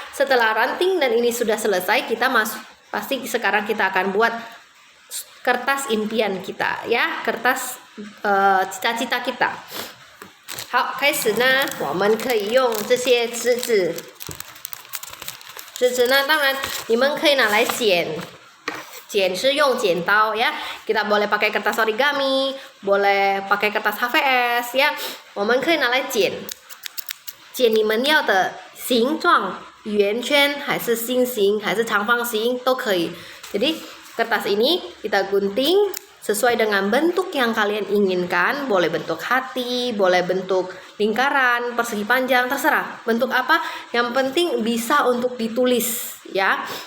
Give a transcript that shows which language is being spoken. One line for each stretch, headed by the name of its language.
Indonesian: Setelah ranting dan ini sudah selesai, kita pasti sekarang kita akan buat kertas impian kita ya, kertas cita-cita kita.
Chinese: 好，开始呢，我们可以用这些纸呢，当然你们可以拿来剪是用剪刀ya.
Indonesian: Kita boleh pakai kertas origami, boleh pakai kertas HVS ya.
Chinese: 我们可以拿来剪你们要的形状，圆圈还是心形还是长方形都可以。
Indonesian: Jadi kertas ini kita gunting sesuai dengan bentuk yang kalian inginkan, boleh bentuk hati, boleh bentuk lingkaran, persegi panjang, terserah bentuk apa, yang penting bisa untuk ditulis ya.